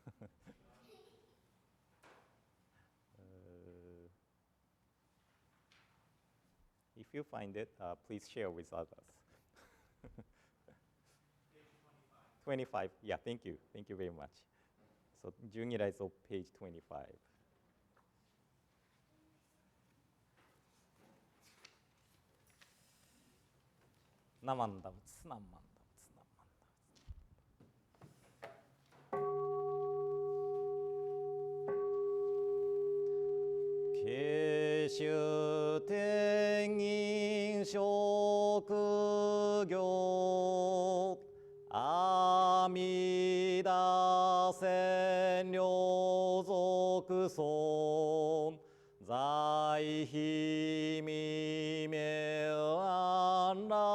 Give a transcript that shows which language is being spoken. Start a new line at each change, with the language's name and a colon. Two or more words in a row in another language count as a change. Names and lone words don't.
English: If you find it, please share with others. 25, yeah, thank you. Thank you very much. So Jungirai is on page 25.
Japanese: なまんだぶつ、なまんだぶつ、なまんだぶつ. 稽首天人所恭敬 阿弥陀仙両足尊 在彼微妙安